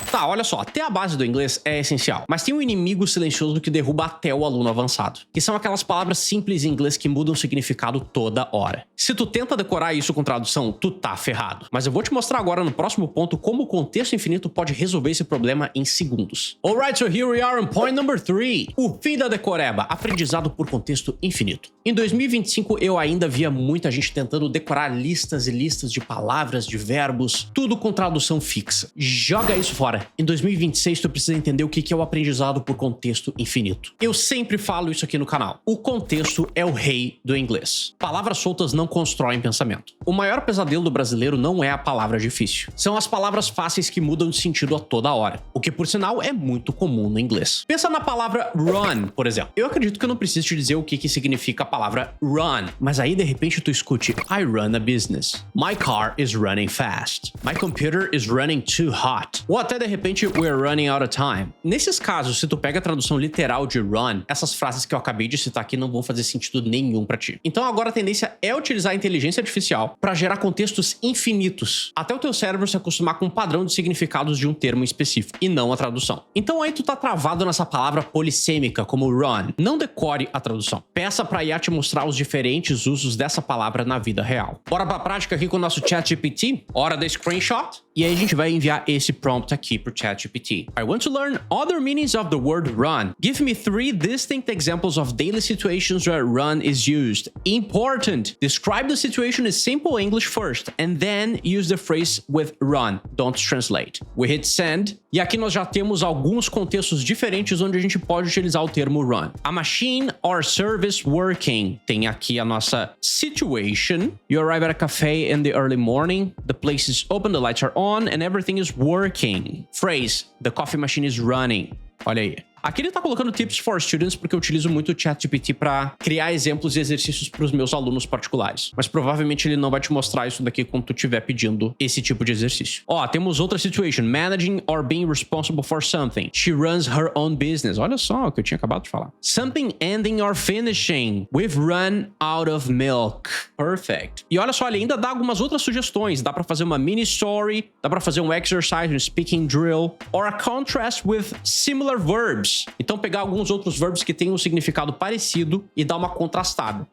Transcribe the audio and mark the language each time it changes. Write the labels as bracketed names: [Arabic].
[Portuguese] Tá, olha só, ter a base do inglês é essencial, mas tem um inimigo silencioso que derruba até o aluno avançado, que são aquelas palavras simples em inglês que mudam o significado toda hora. Se tu tenta decorar isso com tradução, tu tá ferrado. Mas eu vou te mostrar agora no próximo ponto como o contexto infinito pode resolver esse problema em segundos. [English] Alright, so here we are on point number 3. [Portuguese] O fim da decoreba, aprendizado por contexto infinito. Em 2025, eu ainda via muita gente tentando decorar listas e listas de palavras, de verbos, tudo com tradução fixa. Joga isso fora. Em 2026, tu precisa entender o que é o aprendizado por contexto infinito. Eu sempre falo isso aqui no canal. O contexto é o rei do inglês. Palavras soltas não constroem pensamento. O maior pesadelo do brasileiro não é a palavra difícil. São as palavras fáceis que mudam de sentido a toda hora. O que, por sinal, é muito comum no inglês. Pensa na palavra run, por exemplo. Eu acredito que eu não preciso te dizer o que significa a palavra run. Mas aí, de repente, tu escute [English] I run a business. My car is running fast. My computer is running too hot. [Portuguese] Ou até, de repente, [English] we're running out of time. [Portuguese] Nesses casos, se tu pega a tradução literal de run, essas frases que eu acabei de citar aqui não vão fazer sentido nenhum pra ti. Então agora a tendência é utilizar a inteligência artificial pra gerar contextos infinitos, até o teu cérebro se acostumar com um padrão de significados de um termo específico, e não a tradução. Então aí tu tá travado nessa palavra polissêmica, como run. Não decore a tradução. Peça pra IA te mostrar os diferentes usos dessa palavra na vida real. Bora pra prática aqui com o nosso ChatGPT? Hora da screenshot? E aí a gente vai enviar esse prompt aqui pro ChatGPT. [English] I want to learn other meanings of the word run. Give me 3 distinct examples of daily situations where run is used. Important. Describe the situation in simple English first, and then use the phrase with run. Don't translate. We hit send. [Portuguese] E aqui nós já temos alguns contextos diferentes onde a gente pode utilizar o termo run. [English] A machine or service working. [Portuguese] Tem aqui a nossa situation. [English] You arrive at a cafe in the early morning. The place is open, the lights are on, and everything is working. Phrase. The coffee machine is running. [Portuguese] Olha aí. Aqui ele tá colocando tips for students porque eu utilizo muito o ChatGPT para criar exemplos e exercícios para os meus alunos particulares. Mas provavelmente ele não vai te mostrar isso daqui quando tu estiver pedindo esse tipo de exercício. Ó, temos outra situation. [English] Managing or being responsible for something. She runs her own business. [Portuguese] Olha só o que eu tinha acabado de falar. [English] Something ending or finishing. We've run out of milk. Perfect. [Portuguese] E olha só, ele ainda dá algumas outras sugestões. Dá para fazer uma mini story, dá para fazer um exercise, um speaking drill, [English] or a contrast with similar verbs. [Portuguese] Então pegar alguns outros verbos que têm um significado parecido e dar uma contrastada.